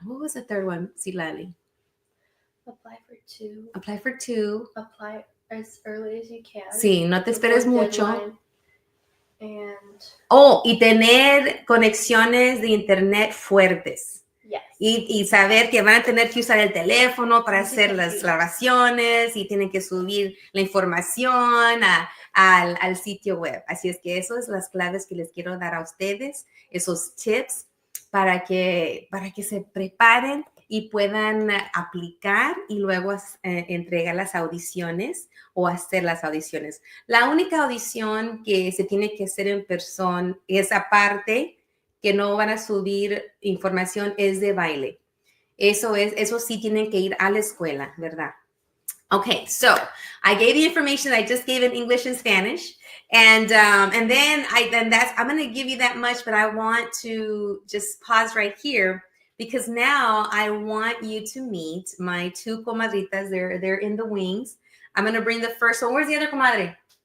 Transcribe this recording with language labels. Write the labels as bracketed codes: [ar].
[en] What was the third one, Silali? Apply for two. Apply for two. Apply as early as you can. [es] Sí, no te esperes mucho. [en] And [es] y tener conexiones de internet fuertes. [en] yes. [es] Y saber que van a tener que usar el teléfono para hacer las grabaciones y tienen que subir la información al sitio web. Así es que esas son las claves que les quiero dar a ustedes, esos tips para que se preparen y puedan aplicar y luego entregar las audiciones o hacer las audiciones. La única audición que se tiene que hacer en persona, esa parte que no van a subir información, es de baile. Eso sí tienen que ir a la escuela, ¿verdad? [en] Okay, so I gave the information I just gave in English and Spanish, and then I'm going to give you that much, but I want to just pause right here because now I want you to meet my two comadritas. They're in the wings. I'm going to bring the first one. Where's the other comadre?